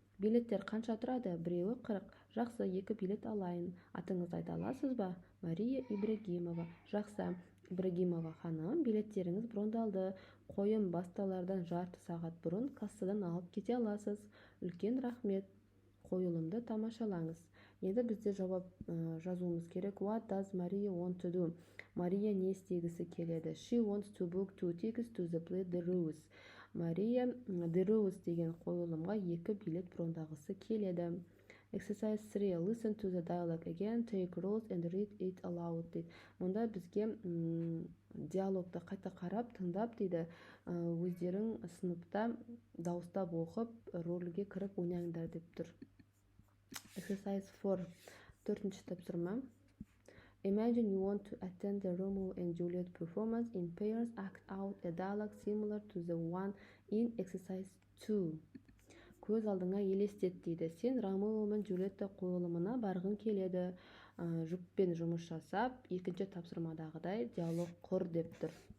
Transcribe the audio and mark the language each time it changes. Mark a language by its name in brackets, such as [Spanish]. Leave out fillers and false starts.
[Kazakh] Билеттер қанша тұрады? Біреуі 40. Жақсы, 2 билет алайын. Атыңызды айта аласыз ба? Мария Ибрагимова. Жақсы. Ибрагимова ханым, билеттеріңіз брондалды. Қойым басталардан жарты сағат бұрын кассадан алып кете аласыз. Үлкен рахмет. Қойылымды тамашалаңыз. Енді бізде жауап жазуымыз керек. [English] What does Maria want to do? [Kazakh] Мария не істегісі келеді? [English] She wants to book 2 tickets to the play The Rose. [Kazakh] Мария The Rose деген қойылымға 2 билет брондағысы келеді. [English] Exercise 3. Listen to the dialogue again, take roles and read it aloud дейді. [Kazakh] Мұнда бізге диалогты қайта қарап, тыңдап дейді. Өздерің сыныпта дауыстап оқып, рөлге кіріп ойнаңдар деп тұр. Exercise 4. 4-ші тапсырма. [English] Imagine you want to attend the Romeo and Juliet performance in pairs. Act out a dialogue similar to the one in exercise 2. [Kazakh] Көз алдыңа елестет дейді. Сен Ромео мен Джульетта қойылымына барғың келеді. Жұппен жұмыс жасап, екінші тапсырмадағыдай диалог құр деп тұр.